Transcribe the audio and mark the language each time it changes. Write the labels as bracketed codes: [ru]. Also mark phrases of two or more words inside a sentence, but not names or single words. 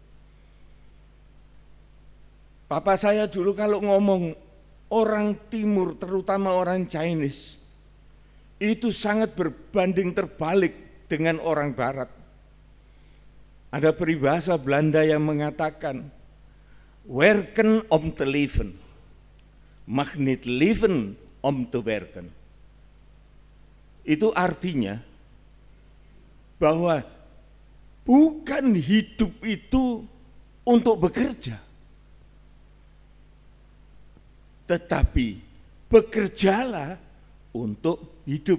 [id] Papa saya dulu kalau ngomong orang timur, terutama orang Chinese, itu sangat berbanding terbalik dengan orang barat. Ada peribahasa Belanda yang mengatakan, [nl] werken om te leven, mag niet leven om te werken. [id] Itu artinya bahwa bukan hidup itu untuk bekerja, tetapi bekerjalah untuk hidup.